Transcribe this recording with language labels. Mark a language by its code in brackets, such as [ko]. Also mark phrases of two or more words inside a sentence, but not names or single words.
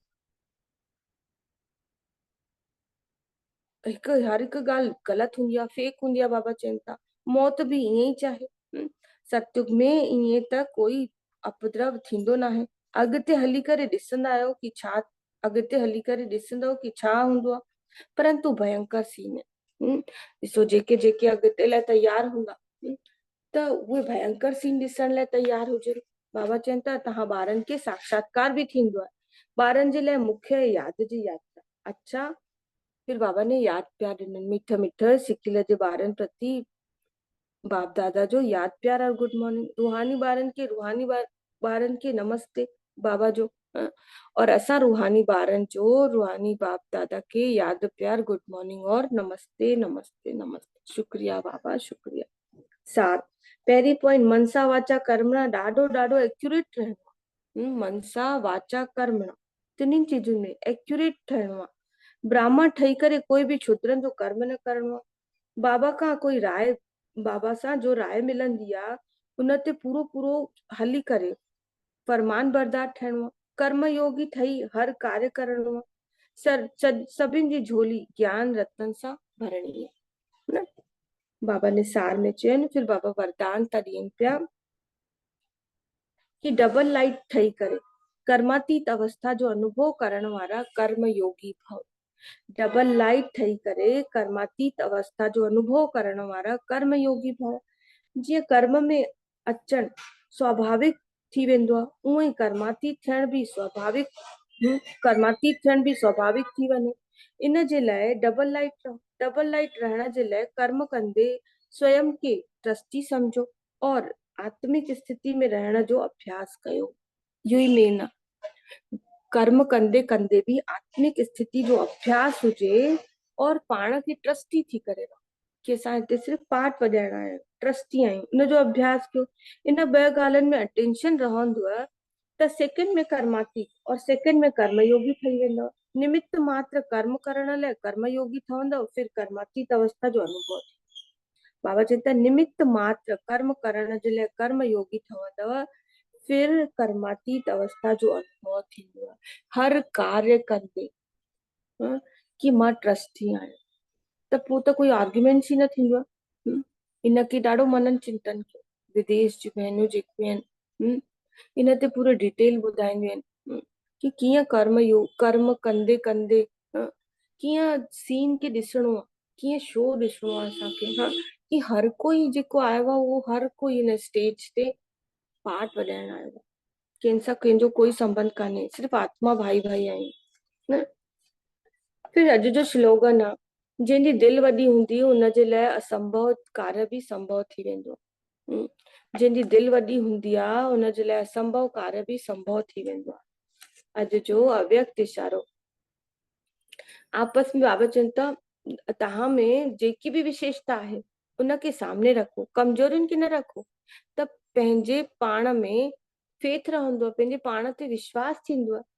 [sd] हर हिकु ॻाल्हि ग़लति हूंदी आहे, फेक हूंदी आहे, बाबा चवनि था मौत बि ईअं ई चाहे, सतयुग में ईअं त कोई उपद्रव थींदो न आहे, अॻिते हली करे ॾिसंदा आहियो कि छा, अॻिते हली करे ॾिसंदव कि छा हूंदो आहे, परंतु भयंकर सीन आहे, ॾिसो जेके जेके अॻिते लाइ तयार हूंदा त उहे भयंकर सीन ॾिसण लाइ तयार हुजनि। बाबा चवनि था तव्हां ॿारनि खे साक्षात्कार बि थींदो आहे, ॿारनि जे लाइ मुख्य यादि जी यात्रा। अच्छा, फिर बाबा ने याद प्यार ॾिननि, मिठ मिठ सिकिल जे ॿारनि प्रति बाप दादा जो याद प्यार और [en] good morning, [sd] रूहानी ॿारनि के नमस्ते बाबा जो, और असां रूहानी ॿारनि जो रूहानी बाप दादा के याद प्यार [en] good morning [sd] और नमस्ते नमस्ते नमस्ते, शुक्रिया बाबा शुक्रिया। सार पहिरीं पॉइंट, [sa] मनसा वाचा कर्मणा [sd] ॾाढो ॾाढो एक्यूरेट रहणो, [sa] मनसा वाचा कर्मणा [sd] टिनी चीजुनि में एक्यूरेट ठहिणो आहे, ब्राह्मण ठही करे कोई बि क्षुद्रनि जो कर्म न करणो आहे, बाबा खां कोई राय, बाबा सां जो राय मिलंदी आहे उन ते पूरो पूरो हली करे फरमान बरदार ठहिणो आहे, कर्म योगी ठही हर कार्य करणो आहे, सभिनि जी झोली ज्ञान रत्न सां भरणी आहे न। बाबा ने सार में चयनि, फिर बाबा वरदान था ॾियनि पिया कि डबल लाइट ठही करे कर्मातीत अवस्था जो अनुभव करण वारा कर्म योगी भव, डबल लाइट ठही करे कर्मातीत अवस्था जो अनुभव करण वारा कर्म योगी भव, जीअं कर्म में अचण स्वाभाविक थी वेंदो आहे, उअं ई कर्मातीत थियण बि स्वाभाविक, कर्मातीत थियण बि स्वाभाविक थी वञे, इन जे लाइ डबल लाइट रहण जे लाइ कर्म कंदे [hi] स्वयं के ट्रस्टी समझो और आत्मिक स्थिति में [sd] रहण जो अभ्यास कयो, इहो ई मेन आहे, कर्म कंदे कंदे भी आत्मिक स्थिति जो अभ्यास हुजे और पाण खे ट्रस्टी थी करे रहो कि असां हिते सिर्फ़ु पाठ वॼाइणा आहियूं, ट्रस्टी आहियूं, उन जो अभ्यास कयो। इन ॿ ॻाल्हियुनि में अटेंशन रहंदव त सेकंड में कर्मातीत और सेकंड में कर्मयोगी ठही वेंदव। निमित्त मात्र कर्म करण लाइ कर्मयोगी ठहंदव, फिर कर्मातीत अवस्था जो अनुभव थींदो। बाबा चवनि था निमित्त मात्र कर्म करण जे लाइ कर्मयोगी ठहंदव, फिर कर्मातीत अवस्था जो अनुभव थींदो आहे। हर कार्य कंदे कि मां ट्रस्टी आहियां त पोइ त कोई आर्ग्यूमेंट्स ई न थींदो आहे। इनखे ॾाढो मनन चिंतन कयो। विदेश जी भेनरूं जेकियूं आहिनि इन ते पूरो डिटेल ॿुधाईंदियूं आहिनि कि कीअं कर्म कंदे कंदे कीअं सीन खे ॾिसणो आहे, कीअं शो ॾिसणो आहे असांखे। कि हर कोई जेको आयो आहे उहो हर कोई इन स्टेज ते पार्ट वॼाइण आयो आहे। कंहिंसां कंहिंजो कोई संबंध कान्हे, सिर्फ़ु आत्मा भाई भाई आहियूं न। फिर अॼु जो स्लोगन आहे जंहिंजी दिलि वॾी हूंदी हुनजे लाइ असंभव कार्य बि संभव थी वेंदो। जंहिंजी दिलि वॾी हूंदी आहे हुनजे लाइ असंभव कार्य बि संभव थी वेंदो आहे। अॼु जो अव्यक्त इशारो। आपस में बाबा चवनि था तव्हां में जेकी बि विशेषता आहे उनखे सामने रखो, कमजोरियुनि खे न रखो, त पंहिंजे पाण में फेथ रहंदो आहे, पंहिंजे पाण ते विश्वास थींदो आहे।